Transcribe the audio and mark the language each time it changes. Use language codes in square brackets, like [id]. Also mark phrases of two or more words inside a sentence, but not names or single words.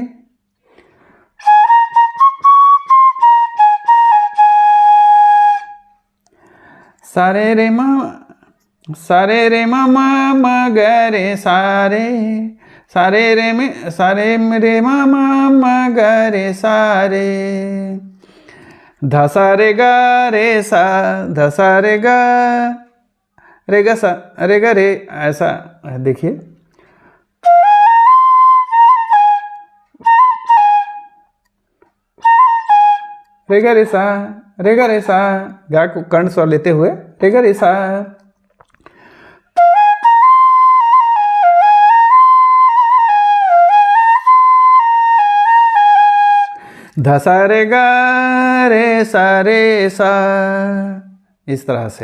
[hi] सारे रे मा मा ग रे सारे। सारे रे मा ग रे सारे। धसा रे ग रे सा धसा रे ग सा रे ग रे, ऐसा देखिए। रे ग रे सा गा को कर्ण स्वर लेते हुए रे ग रे सा। धसा रे गा रे सा इस तरह से।